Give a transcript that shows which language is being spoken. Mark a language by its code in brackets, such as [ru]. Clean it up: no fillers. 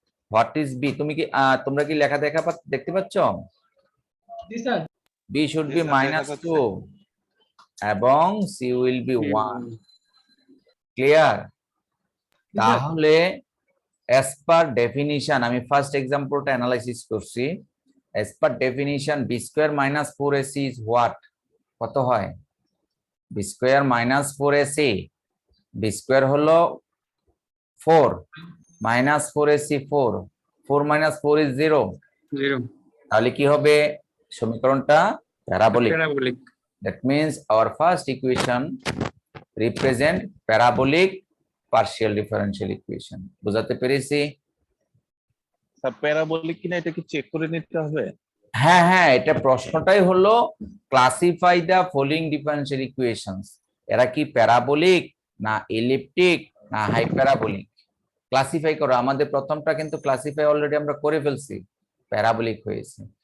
[en] What is B? [bn] তোমরা কি লেখা দেখতে পাচ্ছ? জি sir. [en] b should be Yes, sir, দেখা -2 এবং c will be 1। Clear? [bn] তাহলে [en] as per definition, [bn] আমি ফার্স্ট এক্সাম্পলটা অ্যানালাইসিস করছি। [en] as per definition, b square minus 4ac is what? [bn] কত হয়? [en] b square minus 4ac, b square হলো 4 minus 4ac 4, 4 minus 4 is 0। 0 [bn] তাহলে কি হবে? সমীকরণটা parabolic. Parabolic. [en] That means our first equation represent parabolic partial differential equation. [bn] বুঝাতে পেরেছি? Sir parabolic কিনা এটা কি চেক করে নিতে হবে? হ্যাঁ হ্যাঁ, এটা প্রশ্নটাই হলো [en] Classify the following differential equations. [bn] এরা কি প্যারাবোলিক না এলিপ্টিক না হাইপ্যারাবোলিক? ক্লাসিফাই করো। আমাদের প্রথমটা কিন্তু ক্লাসিফাই অলরেডি আমরা করে ফেলছি, প্যারাবোলিক হয়েছে।